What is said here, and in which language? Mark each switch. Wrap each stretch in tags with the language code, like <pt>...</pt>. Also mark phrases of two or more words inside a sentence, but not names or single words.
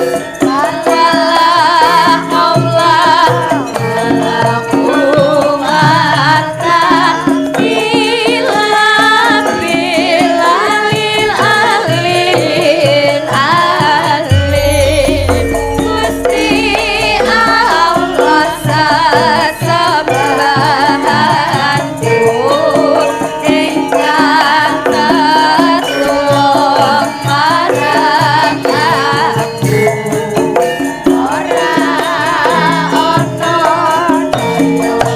<ar>Wala haula wala quwwata illa billahil aliyyil azim.</ar> <jv>Gusti Allah sesembahanku ingkang tetulung marang aku ora ana daya</jv>